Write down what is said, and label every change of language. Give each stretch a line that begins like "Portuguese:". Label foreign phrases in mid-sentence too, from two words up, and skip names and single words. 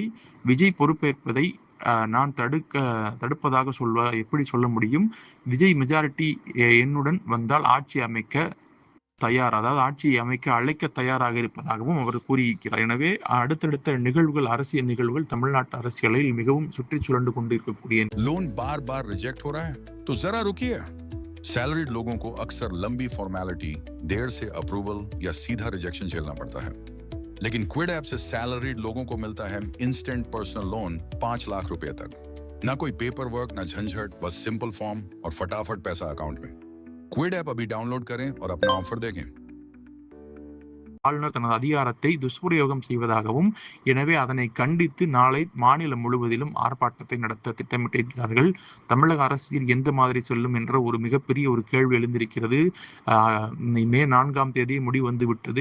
Tamil: விஜய் பொறுப்பேற்பதை நான் தடுப்பதாக எப்படி சொல்ல முடியும்? விஜய் மெஜாரிட்டி என்னுடன் வந்தால் ஆட்சி அமைக்க தயார், அதாவது ஆட்சியை அமைக்க அழைக்க தயாராக இருப்பதாகவும் அவர் கூறியிருக்கிறார். எனவே அடுத்தடுத்த நிகழ்வுகள், அரசியல் நிகழ்வுகள் தமிழ்நாட்டு அரசியலில் மிகவும் சுற்றி சுழண்டு கொண்டிருக்கக்கூடிய
Hindi: लोन बार बार रिजेक्ट हो रहा है तो जरा रुकिए। सैलरीड लोगों को अक्सर लंबी फॉर्मेलिटी, देर से अप्रूवल या सीधा रिजेक्शन झेलना पड़ता है, लेकिन क्विड ऐप से सैलरीड लोगों को मिलता है
English: instant personal loan
Hindi: 5 लाख रुपए तक। ना कोई
English: paper work,
Hindi: ना झंझट, बस
English: simple form
Hindi: और फटाफट पैसा अकाउंट में। क्विड ऐप अभी डाउनलोड करें और अपना ऑफर देखें।
Tamil: ஆளுநர் தனது அதிகாரத்தை துஷ்பிரயோகம் செய்வதாகவும், எனவே அதனை கண்டித்து நாளை மாநிலம் முழுவதிலும் ஆர்ப்பாட்டத்தை நடத்த திட்டமிட்டிருக்கிறார்கள். தமிழக அரசியல் எந்த மாதிரி செல்லும் என்ற ஒரு மிகப்பெரிய ஒரு கேள்வி எழுந்திருக்கிறது. மே 4ஆம் தேதி முடிவந்து விட்டது.